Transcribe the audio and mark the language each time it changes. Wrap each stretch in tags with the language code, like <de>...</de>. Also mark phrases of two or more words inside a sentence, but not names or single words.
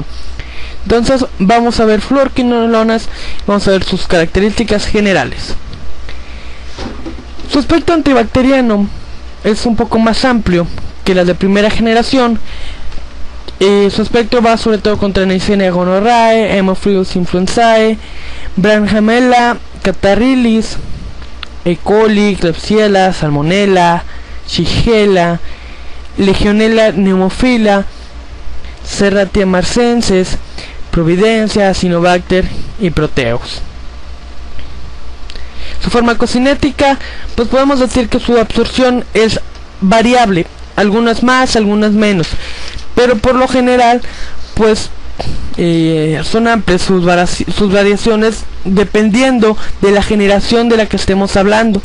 <es>Entonces vamos a ver fluorquinolonas, vamos a ver sus características generales. Su aspecto antibacteriano es un poco más amplio que las de primera generación. Su aspecto va sobre todo contra Neisseria gonorrhoeae, Haemophilus influenzae, Branhamella catarrhalis, E. coli, Klebsiella, Salmonella, Shigella, Legionella pneumophila, Serratia marcensis, Providencia, Acinetobacter y Proteus. Su farmacocinética, pues podemos decir que su absorción es variable, algunas más, algunas menos, pero por lo general pues son amplias sus variaciones dependiendo de la generación de la que estemos hablando.</es>